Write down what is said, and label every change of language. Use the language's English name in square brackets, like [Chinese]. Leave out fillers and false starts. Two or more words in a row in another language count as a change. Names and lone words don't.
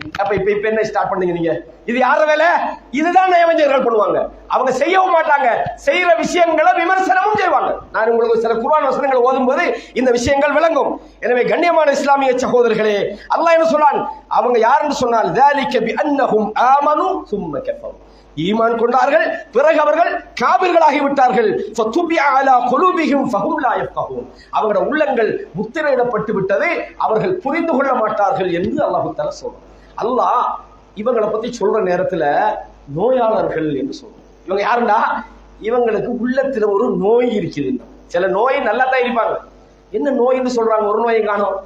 [Tamil] அப்ப இப்ப என்ன ஸ்டார்ட் பண்ணீங்க நீங்க? இது யார வேலை? இதுதான் நயவஞ்சகர்கள் பண்ணுவாங்க. அவங்க செய்யவும் மாட்டாங்க, செய்யற விஷயங்களை விமர்சனமும் செய்வாங்க. நான் உங்களுக்கு சில குர்ஆன் வசனங்கள் ஓதும் போது இந்த விஷயங்கள் விளங்கும். எனவே கண்ணியமான இஸ்லாமிய சகோதரர்களே, அல்லாஹ் என்ன சொல்றான்? அவங்க யாருன்னு சொன்னால் [Arabic] ذَلِكَ بِأَنَّهُمْ آمَنُوا ثُمَّ كَفَرُوا, [Tamil] ஈமான் கொண்டார்கள், பிறகு அவர்கள் காபிர்களாகி விட்டார்கள். [Arabic] فَطُبِعَ عَلَى قُلُوبِهِمْ فَهُمْ لَا يَفْقَهُونَ, [Tamil] அவங்களுடைய உள்ளங்கள் முத்திரையிடப்பட்டு விட்டது, அவர்கள் புரிந்து கொள்ள மாட்டார்கள் என்று அல்லாஹ் தஆலா சொல்றான். அல்லாஹ் இவங்களை பத்தி சொல்ற நேரத்துல நோயாளர்கள் என்று சொல்றான். இவங்க யாருன்னா, இவங்களுக்கு உள்ளத்துல ஒரு நோய் இருக்குது. சில நோய் நல்லா தான் இருப்பாங்க. என்ன நோய்னு சொல்றாங்க? ஒரு நோயை காணோம்.